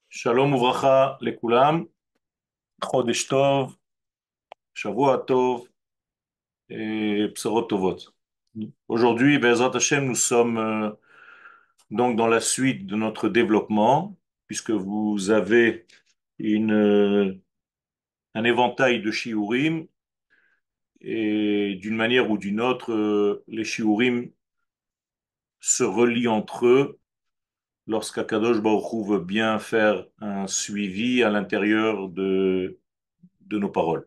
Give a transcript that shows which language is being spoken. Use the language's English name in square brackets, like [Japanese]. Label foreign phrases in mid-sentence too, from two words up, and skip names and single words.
[Hebrew] שלום וברכה לכולם, חודש טוב, שבוע טוב et בשורות טובות. [French] Aujourd'hui, [Hebrew] בעזרת השם, [French] nous sommes donc dans la suite de notre développement, puisque vous avez un éventail de shiurim et d'une manière ou d'une autre, les shiurim se relient entre eux lorsqu' [Hebrew] הקדוש ברוך הוא [French] veut bien faire un suivi à l'intérieur de nos paroles.